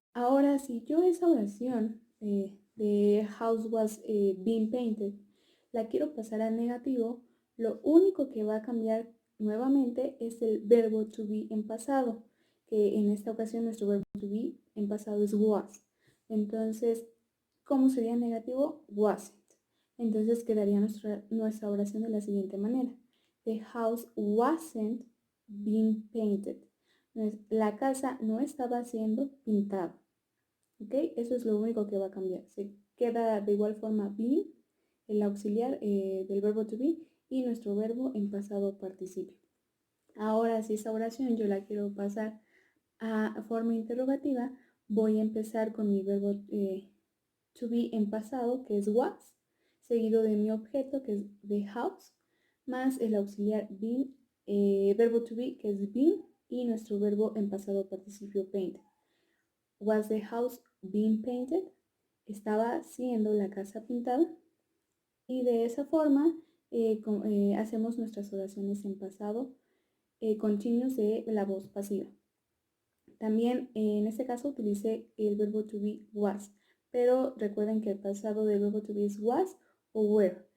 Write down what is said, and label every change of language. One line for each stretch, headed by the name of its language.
Spanish: Ahora, si yo esa oración de house was being painted la quiero pasar a negativo, lo único que va a cambiar nuevamente es el verbo to be en pasado, que en esta ocasión nuestro verbo to be en pasado es was. Entonces, ¿cómo sería negativo? Wasn't. Entonces quedaría nuestra oración de la siguiente manera.
English: The house wasn't being painted.
Spanish: La casa no estaba siendo pintada. ¿Ok? Eso es lo único que va a cambiar. Se queda de igual forma being, el auxiliar del verbo to be, y nuestro verbo en pasado participio. Ahora, si esta oración yo la quiero pasar a forma interrogativa, voy a empezar con mi verbo to be en pasado, que es was, seguido de mi objeto, que es the house, más el auxiliar being verbo to be, que es been, y nuestro verbo en pasado participio painted.
English: Was the house being painted?
Spanish: Estaba siendo la casa pintada. Y de esa forma hacemos nuestras oraciones en pasado continuos de la voz pasiva. También en este caso utilicé el verbo to be was, pero recuerden que el pasado del verbo to be es was o were.